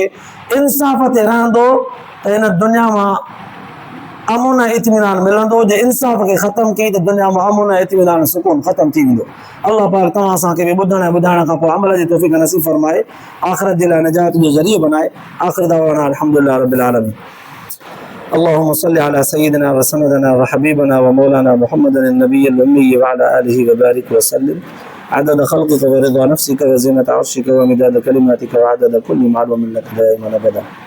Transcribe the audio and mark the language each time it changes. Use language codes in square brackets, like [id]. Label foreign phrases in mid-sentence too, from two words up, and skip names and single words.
[sd] इंसाफ़ ते रहंदो त हिन दुनिया मां अमुन ऐं इत्मीनान मिलंदो। जे इंसाफ़ खे ख़तमु कई त दुनिया में अमुन ऐं इत्मीनान सुकून ख़तमु थी वेंदो। अल्लाह पाक तव्हां असांखे बि ॿुधण ऐं ॿुधाइण खां पोइ अमल जी तौफ़ीक़ नसीब फरमाए, आख़िरत जे लाइ निजात जो ज़रियो बनाए। [ar] آخر دعوانا الحمد لله رب العالمين. اللهم صل على سيدنا وسندنا وحبيبنا ومولانا محمد النبي الأمي وعلى آله وبارك وسلم عدد خلقك ورضا نفسك وزينة عرشك ومداد كلماتك وعدد كل معلوم لك دائما أبدا.